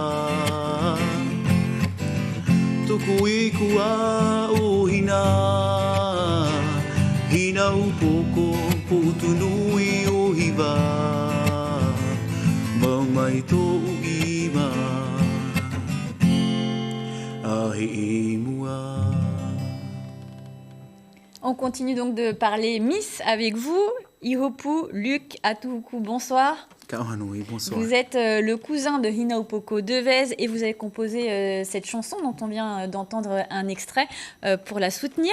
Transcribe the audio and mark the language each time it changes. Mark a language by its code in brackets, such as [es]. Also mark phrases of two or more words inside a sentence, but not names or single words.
[ty] Tuku e kua o hina Hina upoko po utunui o hiva Mamai to uima Ahi mua. [fr] On continue donc de parler Miss avec vous. Ihopu, Luc, Atuhuku, bonsoir. Kahanui, bonsoir. Vous êtes le cousin de Hinaupoko Devez et vous avez composé cette chanson dont on vient d'entendre un extrait pour la soutenir.